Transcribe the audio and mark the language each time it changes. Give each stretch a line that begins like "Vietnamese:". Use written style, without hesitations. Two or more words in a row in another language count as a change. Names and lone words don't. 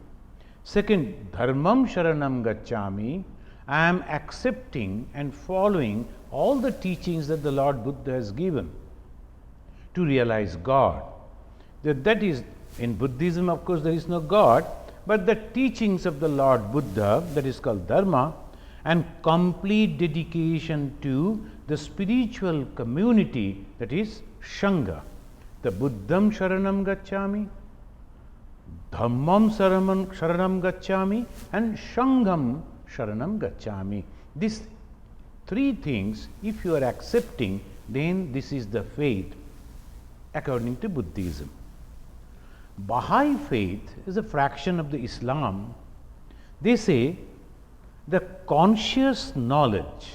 English: Second,
Pali: Dharmam Sharanam Gacchami,
English: I am accepting and following all the teachings that the Lord Buddha has given to realize God. That is, in Buddhism, of course, there is no God, but the teachings of the Lord Buddha, that is called Dharma, and complete dedication to the spiritual community, that is Sangha.
Pali: The Buddham Sharanam Gacchami, Dhammam Sharanam Gacchami, and Sangham Sharanam Gacchami.
English: These 3 things, if you are accepting, then this is the faith according to Buddhism. Baha'i faith is a fraction of the Islam. They say the conscious knowledge.